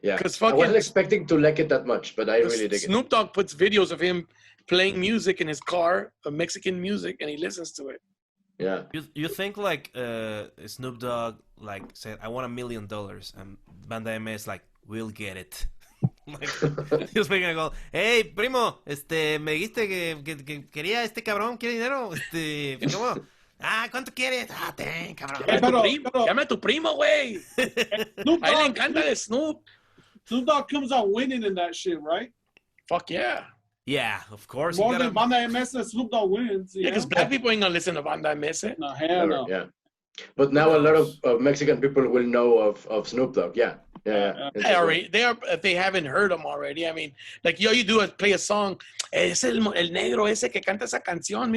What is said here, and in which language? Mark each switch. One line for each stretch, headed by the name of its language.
English: Yeah, I wasn't expecting to like it that much, but I really dig it. Snoop Dogg puts videos of him playing music in his car, Mexican music, and he listens to it. Yeah. You think like Snoop Dogg like said, "I want $1 million," and Banda MS like, "We'll get it." Like, he was making a call.
Spanish: Hey, primo, me dijiste que quería cabrón, quiere dinero, ¿cómo? ¿Cuánto quieres? Ten, cabrón. Llama a tu primo, güey. A él le encanta de Snoop.
English: Snoop Dogg comes out winning in that shit, right? Fuck yeah. Yeah, of course. More than Banda MS, Snoop Dogg wins. Yeah, because black people ain't gonna listen to Banda MS. No, hell no. Yeah. But now a lot of Mexican people will know of Snoop Dogg. Yeah. They haven't heard him already. I mean, like all you do is play a song.
Spanish: Es el negro ese que canta esa canción.